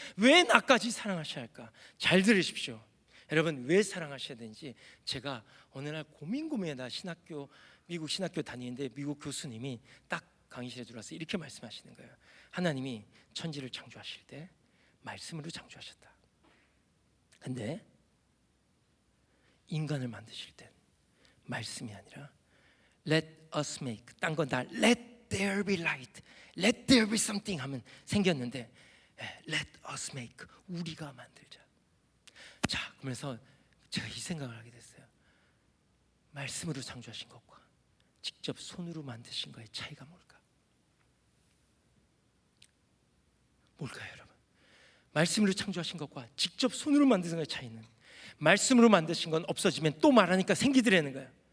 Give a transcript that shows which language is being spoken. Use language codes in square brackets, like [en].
[ko] 왜 나까지 사랑하셔야 할까? 잘 들으십시오. 여러분, 왜 사랑하셔야 되는지 제가 어느 날 고민하다 미국 신학교 다니는데 미국 교수님이 딱 강의실에 들어와서 이렇게 말씀하시는 거예요. 하나님이 천지를 창조하실 때 말씀으로 창조하셨다. 근데 인간을 만드실 땐 말씀이 아니라 [en] Let us make, [ko] 딴 건 다 [en] Let there be light, Let there be something [ko] 하면 생겼는데 Let us make, 우리가 만들자. 자, 그러면서 제가 이 생각을 하게 됐어요. 말씀으로 창조하신 것과 직접 손으로 만드신 거의 차이가 뭘까요, 여러분? 말씀으로 창조하신 것과 직접 손으로 만드신 거의 차이는, 말씀으로 만드신 건 없어지면 또 말하니까 생기더라는 거예요.